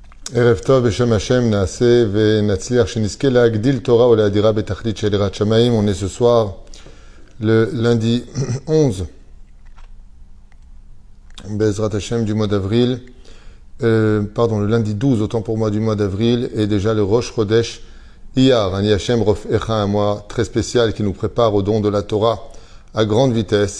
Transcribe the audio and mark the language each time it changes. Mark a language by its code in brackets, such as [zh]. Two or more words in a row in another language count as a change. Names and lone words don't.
[he] ערב טוב בשם השם נעשה ונצליח שנזכה להגדיל תורה ולהדירה בתכלית של יראת שמיים. [fr] On est ce soir le lundi 11 [he] בעזרת השם [fr] du mois d'avril, le lundi 12 autant pour moi du mois d'avril, et déjà le [he] ראש חודש אייר, אני השם רופאך, [fr] un mois très spécial qui nous prépare au don de la Torah à grande vitesse.